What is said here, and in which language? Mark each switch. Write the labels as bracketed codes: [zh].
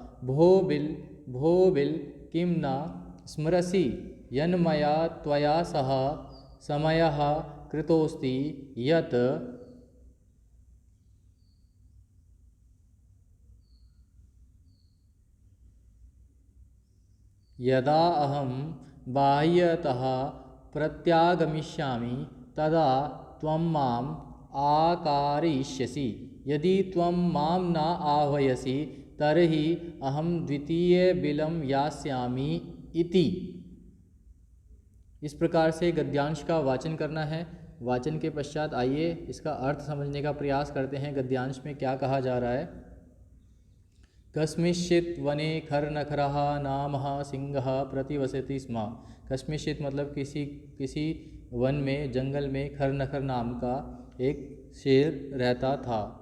[sa] भो बिल् किं न स्मरसि यन्मया त्वया सह समयः कृतोऽस्ति, यत् यदा अहं बाह्यतः प्रत्यागमिष्यामि तदा त्वं माम् आकारयिष्यसि। यदि त्वं मां न आह्वयसि तर्हि अहं द्वितीयबिलं यास्यामि इति। [hi] इस प्रकार से गद्यांश का वाचन करना है। वाचन के पश्चात आइए इसका अर्थ समझने का प्रयास करते हैं। गद्यांश में क्या कहा जा रहा है? [sa] कस्मिंश्चित् वने खरनखरः नामः सिंहः प्रतिवसति स्म। [hi] कस्मिंश्चित् मतलब किसी वन में, जंगल में खरनखर नाम का एक शेर रहता था।